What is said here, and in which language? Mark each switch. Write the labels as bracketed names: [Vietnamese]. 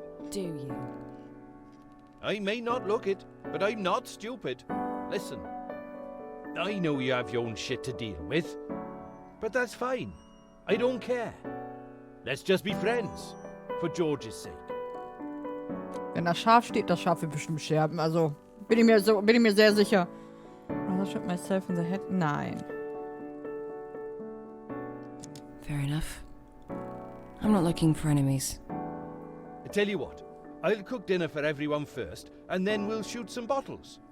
[English] Do you? I may not look it, but I'm not stupid. Listen, I know you have your own shit to deal with, but that's fine. I don't care. Let's just be friends, for George's sake. [German] Wenn das Schaf steht, das Schaf wird bestimmt sterben. Also, bin ich mir sehr sicher. [English] I shot myself in the head? [German] Nein. [English] Fair enough. I'm not looking for enemies. I tell you what, I'll cook dinner for everyone first, and then we'll shoot some bottles.